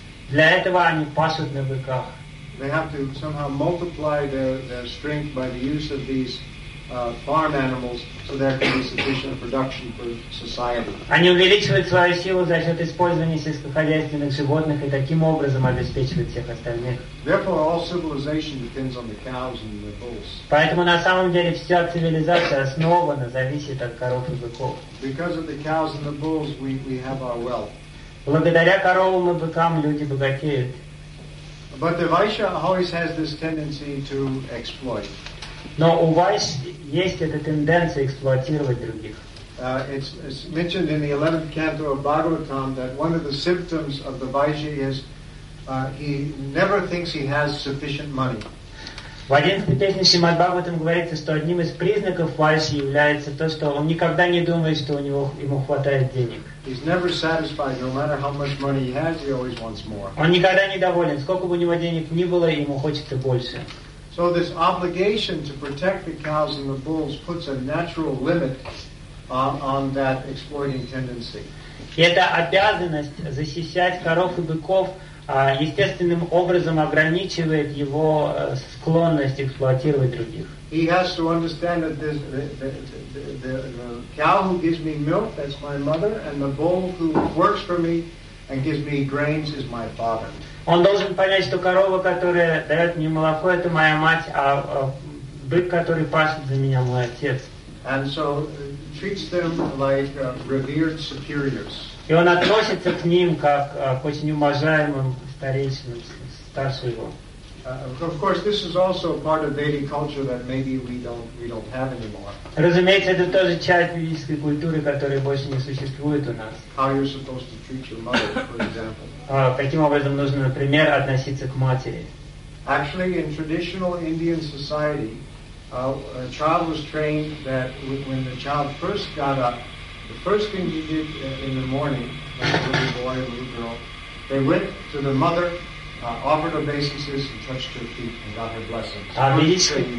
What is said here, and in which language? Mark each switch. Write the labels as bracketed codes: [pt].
[ru] Для этого они пашут на быках. [en] They have to somehow multiply their strength by the use of these farm animals, so there can be sufficient production for society. [ru] Они увеличивают свою силу за счет использования сельскохозяйственных животных и таким образом обеспечивают всех остальных. [en] Therefore, all civilization depends on the cows and the bulls. [ru] Поэтому на самом деле вся цивилизация основана, зависит от коров и быков. [en] Because of the cows and the bulls, we have our wealth. [ru] Благодаря коровам и быкам люди богатеют. [en] But the Vaishya always has this tendency to exploit. [ru] Но у Вайшь есть эта тенденция эксплуатировать других. [en] It's mentioned in the 11th canto of Bhagavatam that one of the symptoms of the Vaishya is he never thinks he has sufficient money. [ru] В 11th песне Шримад Бхагаватам говорится, что одним из признаков Вайшьи является то, что он никогда не думает, что ему хватает денег. [en] He's never satisfied, no matter how much money he has, he always wants more. [ru] Он никогда не доволен, сколько бы у него денег ни было, ему хочется больше. [en] So this obligation to protect the cows and the bulls puts a natural limit on that exploiting tendency. [ru] И эта обязанность защищать коров и быков естественным образом ограничивает его склонность эксплуатировать других. [en] He has to understand that the cow who gives me milk, that's my mother, and the bull who works for me and gives me grains is my father. [ru] Он должен понять, что корова, которая дает мне молоко, это моя мать, а бык, который пасет за меня, мой отец. [en] And so treats them like revered superiors. [ru] И он относится к ним как к очень уважаемым старейшинам, старше его. [en] Of course, this is also part of Vedic culture that maybe we don't have anymore. [ru] Разумеется, это тоже часть ведической культуры, которая больше не существует у нас. [en] How you're supposed to treat your mother, for example. [ru] Каким образом нужно, например, относиться к матери? [en] Actually, in traditional Indian society, a child was trained that when the child first got up, the first thing he did in the morning, a little boy or a little girl, they went to the mother. Offered obeisances and touched her feet and got her blessings.